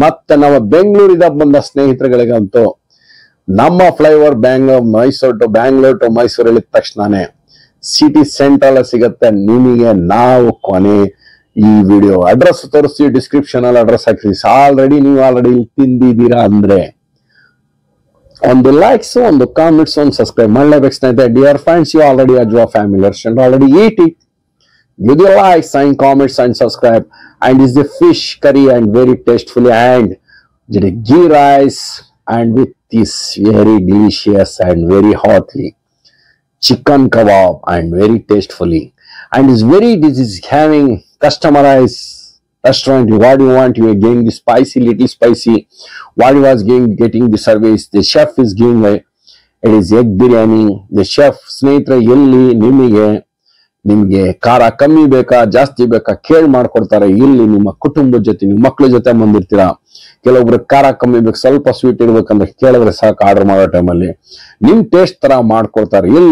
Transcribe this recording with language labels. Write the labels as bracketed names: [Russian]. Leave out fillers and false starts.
[Kannada] ಮತ್ತೆ ನಮ್ಮ ಬೆಂಗಳೂರಿಂದ ಬಂದ ಸ್ನೇಹಿತರುಗಳಿಗಂತೂ ನಮ್ಮ ಫ್ಲೈಓವರ್ ಮೈಸೂರು ಟು ಮೈಸೂರು ಹೇಳಿದ ತಕ್ಷಣನೇ ಸಿಟಿ ಸೆಂಟ್ರಲ್ ಸಿಗುತ್ತೆ ನಿಮಗೆ. ನಾವು ಕೊನೆ ಈ ವಿಡಿಯೋ ಅಡ್ರೆಸ್ ತೋರಿಸ್ತೀವಿ, ಡಿಸ್ಕ್ರಿಪ್ಷನ್ ಅಲ್ಲಿ ಅಡ್ರೆಸ್ ಹಾಕ್ತೀವಿ. ನೀವು ಆಲ್ರೆಡಿ ತಿಂದಿದ್ದೀರಾ ಅಂದ್ರೆ ಒಂದು ಲೈಕ್ಸ್, ಒಂದು ಕಾಮೆಂಟ್ಸ್, ಒಂದು ಸಬ್ಸ್ಕ್ರೈಬ್ ಮಾಡಲೇಬೇಕು ಸ್ನೇಹಿತರೆ. [English] Dear friends, you already Ajwa family restaurant already eat it. Give the likes and comments and subscribe. And is the fish curry and very tastefully, and the ghee rice and with this very delicious and very hotly chicken kebab and very tastefully, and this is having customized restaurant. What you want, you are getting the spicy, little spicy. What you was getting the service, the chef is giving it is egg biryani. The chef [Kannada] ಸ್ನೇಹಿತರೆ ಎಲ್ಲಿ ನಿಮಗೆ ಖಾರ ಕಮ್ಮಿ ಬೇಕಾ ಜಾಸ್ತಿ ಬೇಕಾ ಕೇಳಿ ಮಾಡ್ಕೊಡ್ತಾರೆ. ಇಲ್ಲಿ ನಿಮ್ಮ ಕುಟುಂಬದ ಜೊತೆ, ನಿಮ್ಮ ಮಕ್ಕಳ ಜೊತೆ ಬಂದಿರ್ತೀರಾ, ಕೆಲವೊಬ್ರು ಖಾರ ಕಮ್ಮಿ ಬೇಕು, ಸ್ವಲ್ಪ ಸ್ವೀಟ್ ಇರ್ಬೇಕಂದ್ರೆ ಕೇಳಿದ್ರೆ ಸಾಕು, ಆರ್ಡರ್ ಮಾಡೋ ಟೈಮಲ್ಲಿ ನಿಮ್ ಟೇಸ್ಟ್ ತರ ಮಾಡ್ಕೊಡ್ತಾರೆ.